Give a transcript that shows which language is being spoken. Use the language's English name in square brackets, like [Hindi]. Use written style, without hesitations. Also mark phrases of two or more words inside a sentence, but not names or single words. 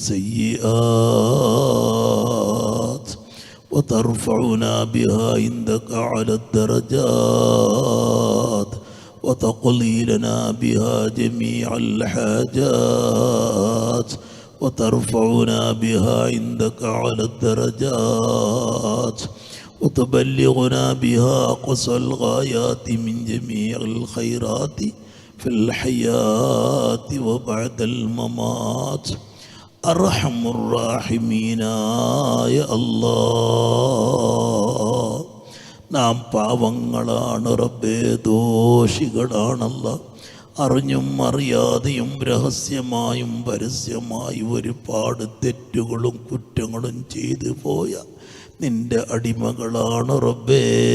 [Arabic] السيئات وترفعنا بها عندك على الدرجات وتقضي لنا بها جميع الحاجات وترفعنا بها عندك على الدرجات وتبلغنا بها أقصى الغايات من جميع الخيرات في الحياة وبعد الممات. أرحم الراحمين يا الله. [Malayalam] നാം പാവങ്ങളാണ് റബ്ബേ, ദോഷികളാണല്ല. അറിഞ്ഞും അറിയാതെയും രഹസ്യമായും പരസ്യമായും ഒരുപാട് തെറ്റുകളും കുറ്റങ്ങളും ചെയ്തു പോയ നിന്റെ അടിമകളാണ് റബ്ബേ.